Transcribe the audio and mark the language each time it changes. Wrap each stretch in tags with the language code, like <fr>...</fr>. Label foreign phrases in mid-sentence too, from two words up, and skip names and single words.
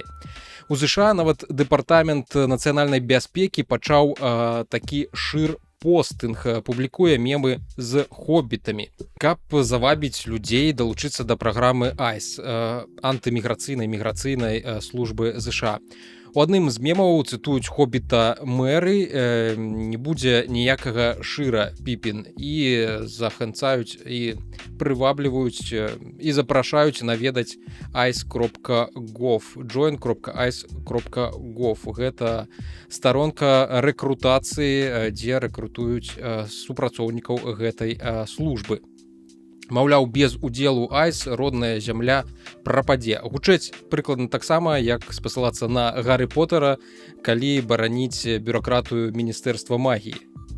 <be>У ЗША нават дэпартамент нацыянальнай бяспекі пачаў такі шыр-постынг, публікуе мемы з хоббітамі, каб завабіць людзей далучыцца да праграмы ICE, антыміграцыйнай міграцыйнай службы ЗША. У адным з мемаў цытуюць хоббіта Мэры, не будзе ніякага Шыра Піпін, і заханцаюць і прывабліваюць і запрашаюць наведаць ice.gov, join.ice.gov. Гэта старонка рэкрутацыі, дзе рэкрутуюць супрацоўнікаў гэтай службы. Маўляў, без удзелу ICE родная зямля прападзе. Гучыць прыкладна таксама, як спасылацца на Гарры Поттера, калі бараніць бюракратыю Міністэрства магіі.</be>